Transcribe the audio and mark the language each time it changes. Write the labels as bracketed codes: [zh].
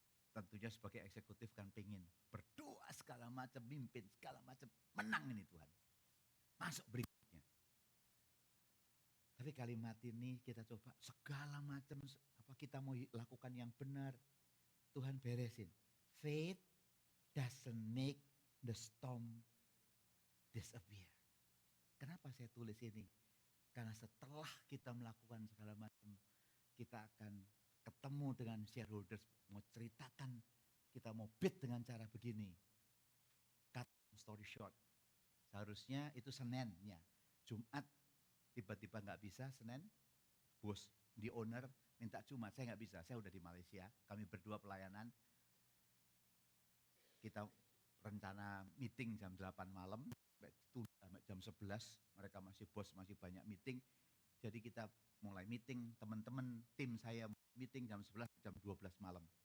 [id] Tentunya sebagai eksekutif kan pengen berdoa segala macam, mimpin segala macam, menang ini Tuhan. Masuk berikutnya. Tapi kalimat ini kita coba segala macam apa kita mau lakukan yang benar. Tuhan beresin. [en] Faith doesn't make the storm disappear. [id] Kenapa saya tulis ini? Karena setelah kita melakukan segala macam, kita akan ketemu dengan shareholders, mau ceritakan, kita mau bid dengan cara begini. [en] Cut story short. [id] Seharusnya itu Seninnya, Jumat tiba-tiba nggak bisa, Senin bos di owner minta Jumat, saya nggak bisa, saya udah di Malaysia, kami berdua pelayanan, kita rencana meeting jam 8 malam, sampai jam 11, mereka bos masih banyak meeting, jadi kita mulai meeting, teman-teman tim saya meeting jam 11, jam 12 malam.